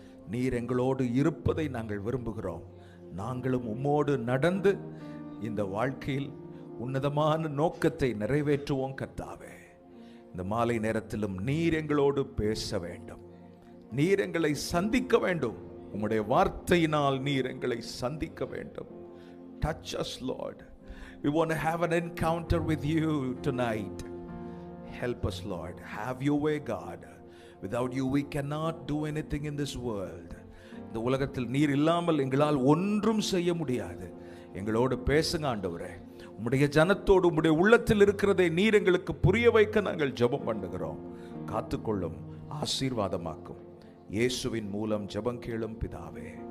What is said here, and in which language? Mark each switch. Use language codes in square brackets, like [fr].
[ta] நீர் எங்களோடு இருப்பதை நாங்கள் விரும்புகிறோம். நாங்களும் உம்மோடு நடந்து இந்த வாழ்க்கையில் உன்னதமான நோக்கத்தை நிறைவேற்றுவோம் கர்த்தாவே. இந்த மாலை நேரத்திலும் நீர் எங்களோடு பேச வேண்டும். நீர் எங்களை சந்திக்க வேண்டும். உம்முடைய வார்த்தையினால் நீர் எங்களை சந்திக்க வேண்டும். [en] Touch us, Lord. We want to have an encounter with you tonight. Help us, Lord. Have your way, God. Without you we cannot do anything in this world. [ta] இந்த உலகத்தில் நீர் இல்லாமல் எங்களால் ஒன்றும் செய்ய முடியாது. எங்களோடு பேசுங்க ஆண்டவரே. உம்முடைய ஜனத்தோடு உம்முடைய உள்ளத்தில் இருக்கிறதை நீர் எங்களுக்கு புரிய வைக்க நாங்கள் ஜெபம் பண்ணுகிறோம். காத்துக்கொள்ளும், ஆசீர்வாதமாக்கும். இயேசுவின் மூலம் ஜெபம் கேளும் பிதாவே.